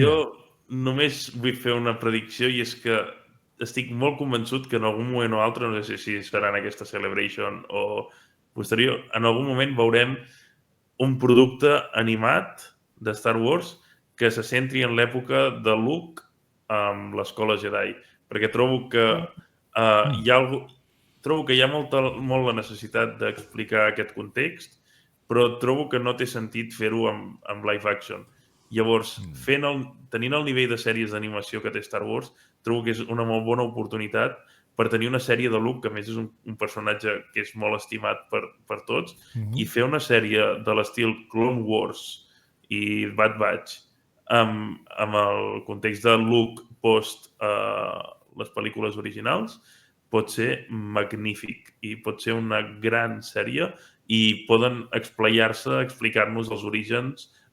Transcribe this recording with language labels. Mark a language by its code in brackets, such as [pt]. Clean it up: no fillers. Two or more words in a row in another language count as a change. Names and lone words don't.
[ca] Jo només vull fer una predicció i és que estic molt convençut que en algun moment o altre, no sé si serà en aquesta Celebration o posterior, en algun moment veurem un producte animat de Star Wars que se centri en l'època de Luke amb l'escola Jedi. Perquè trobo que hi ha molt la necessitat d'explicar aquest context, però trobo que no té sentit fer-ho amb [en] live action. [ca] Llavors, tenint el nivell de sèries d'animació que té Star Wars, trobo que és una molt bona oportunitat per tenir una sèrie de Luke, que a més és un personatge que és molt estimat per tots, i fer una sèrie de l'estil Clone Wars i Bad Batch amb el context de Luke post les pel·lícules originals, pot ser magnífic i pot ser una gran sèrie i poden explayar-se, explicar-nos els orígens